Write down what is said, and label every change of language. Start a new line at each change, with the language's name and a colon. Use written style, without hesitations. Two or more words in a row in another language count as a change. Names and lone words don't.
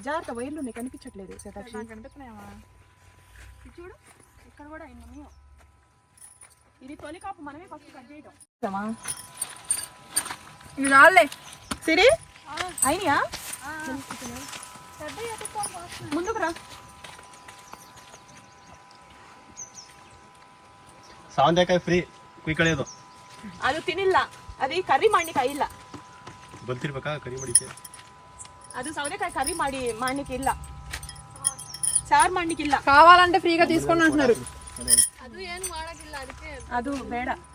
Telugu: జాగ్రత్త, వైర్లు ఉన్నాయి కనిపించట్లేదు శతాక్షి. కనిపిస్తున్నాయమ్మా, చూడు ఇక్కడ కూడా ఎన్ని. ఇది తొలి కాపు, మనమే ఫస్ట్ కట్ చేయటం. ఇది రాలే సిరి అయినా ముందుకు రా.
Kannada: ಸೌಂದೆಕಾಯಿ ಫ್ರೀ ಕುಯ್ಕೊಳ್ಳೋದು ಅದು ತಿನ್ನಿಲ್ಲ, ಅದು ಕರ್ರಿ ಮಾಡ್ಲಿಕ್ಕೆ ಇಲ್ಲ. ಬಂತಿರ್ಬೇಕಾ ಕರಿ ಮಾಡಿಕೆ? ಅದು ಸೌದೆಕಾಯಿ ಕರ್ರಿ ಮಾಡ್ಲಿಕ್ಕೆ ಇಲ್ಲ, ಸಾರು ಮಾಡ್ಲಿಕ್ಕೆ ಇಲ್ಲ.
Telugu: కావాలంటే ఫ్రీగా తీసుకోండి అంటున్నారు.
Kannada: ಅದು ಬೇಡ.